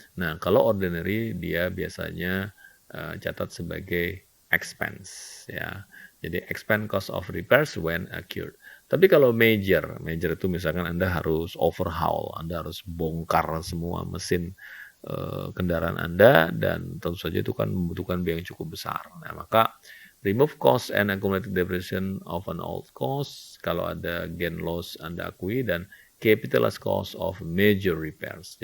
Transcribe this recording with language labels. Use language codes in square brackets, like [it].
[id] Nah, kalau ordinary dia biasanya catat sebagai expense ya. [en] Jadi expense cost of repairs when occurred. [id] Tapi kalau major itu misalkan Anda harus overhaul, Anda harus bongkar semua mesin kendaraan Anda, dan tentu saja itu kan membutuhkan biaya yang cukup besar. Nah, maka [en] remove cost and accumulated depreciation of an old cost, [id] kalau ada [en] gain loss [id] Anda akui, dan [en] capitalized cost of major repairs.